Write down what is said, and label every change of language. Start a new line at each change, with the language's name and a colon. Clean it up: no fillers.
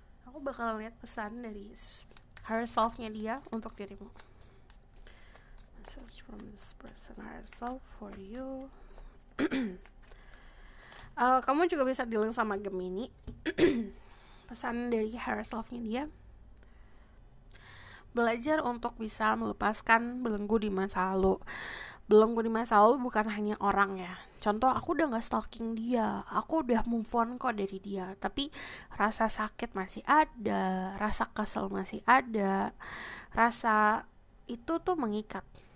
Indonesian: Aku bakal lihat pesan dari herself-nya dia untuk dirimu.
English: Message from this person herself for you.
Indonesian: Kamu juga bisa dealing sama Gemini. Pesan dari herself-nya dia: belajar untuk bisa melepaskan belenggu di masa lalu. Belenggu di masa lalu bukan hanya orang ya. Contoh, aku udah gak stalking dia, aku udah move on kok dari dia, tapi rasa sakit masih ada, rasa kesel masih ada, rasa itu tuh mengikat.